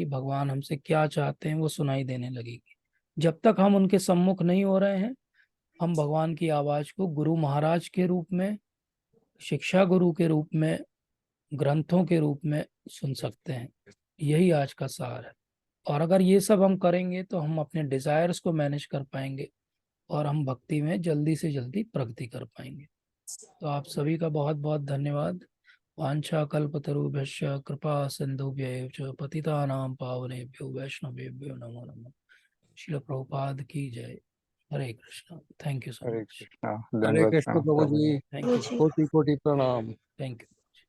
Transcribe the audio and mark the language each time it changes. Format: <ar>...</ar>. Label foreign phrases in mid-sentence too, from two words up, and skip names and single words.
<hi>भगवान हमसे क्या चाहते हैं वो सुनाई देने लगेगी। जब तक हम उनके सम्मुख नहीं हो रहे हैं, हम भगवान की आवाज को गुरु महाराज के रूप में, शिक्षा गुरु के रूप में, ग्रंथों के रूप में सुन सकते हैं। यही आज का सार है। और अगर ये सब हम करेंगे तो हम अपने डिजायर्स को मैनेज कर पाएंगे और हम भक्ति में जल्दी से जल्दी प्रगति कर पाएंगे। तो आप सभी का बहुत बहुत धन्यवाद।</hi> <sa>वांछा कल्पतरुभ्यश्च कृपा सिंधुभ्यैव च पतितानां पावनेभ्यो वैष्णवेभ्यो नमो नमः।</sa> <hi>श्रील प्रभुपाद की जय। हरे कृष्णा।</hi> <en>Thank you so</en> <hi>हरे मच। कृष्णा, हरे दंडवत कृष्ण प्रणाम प्रभु प्रभु जी। जी,</hi> <en>Thank you,</en> <hi>कोटि कोटि प्रणाम।</hi> <en>Thank you.</en>